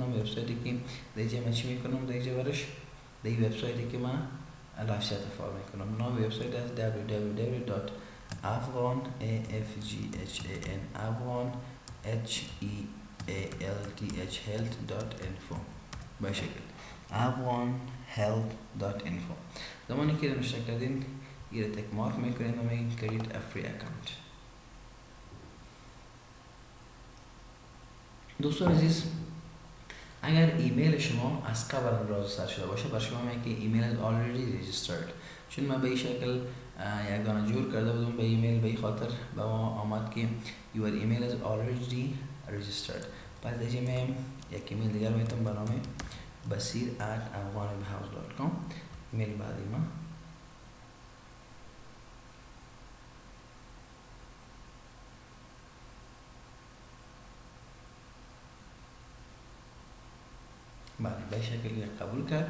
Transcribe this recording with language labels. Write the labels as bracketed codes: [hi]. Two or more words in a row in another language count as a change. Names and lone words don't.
[fa] نام وبسایتی که دیگه من چی میکنم دیگه برش دیگه وبسایتی که من [en] live chat [fa] فعال میکنم نام وبسایت از www.afwanhealth.info به شکل afwanhealth.info. زمانی که نوشته کردین یه تک مارک میکنین و میگین [en] create a free account. [fa] دوستان عزیز اگر ایمیل شما از قبل رجیستر شده باشه بر شما میگه که ایمیل [en] is already registered. [fa] چون من به این شکل یک دانه جور کرده بودم به ایمیل، به این خاطر به ما آمد که [en] your email is already registered. [fa] پس دیگه میم یک ایمیل دیگر میتونم به نام basir@afwanwebhouse.com ایمیل بعدی ما بله به شکل قبول کرد.